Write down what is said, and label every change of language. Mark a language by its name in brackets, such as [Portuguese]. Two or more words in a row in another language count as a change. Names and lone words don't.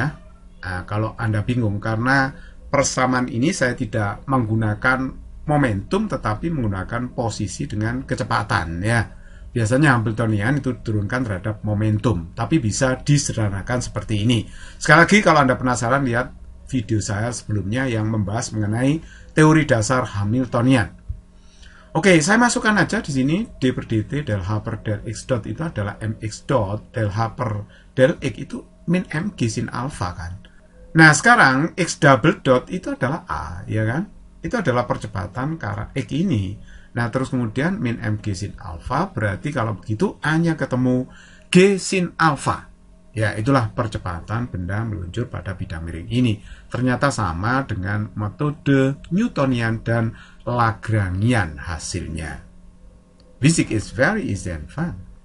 [Indonesian] Nah, kalau Anda bingung karena persamaan ini saya tidak menggunakan momentum tetapi menggunakan posisi dengan kecepatan ya. Biasanya Hamiltonian itu diturunkan terhadap momentum, tapi bisa disederhanakan seperti ini. Sekali lagi kalau Anda penasaran, lihat video saya sebelumnya yang membahas mengenai teori dasar Hamiltonian. Oke, saya masukkan aja di sini D per dt del H per del X dot itu adalah mx dot, del H per del X itu min mg sin alfa kan. Nah, sekarang X [English] double dot [Indonesian] itu adalah A, ya kan? Itu adalah percepatan ke arah X ini. Nah, terus kemudian min mg sin alfa, berarti kalau begitu A-nya ketemu G sin alfa. Ya, itulah percepatan benda meluncur pada bidang miring ini. Ternyata sama dengan metode Newtonian dan Lagrangian hasilnya. [English] Physics is very easy and fun.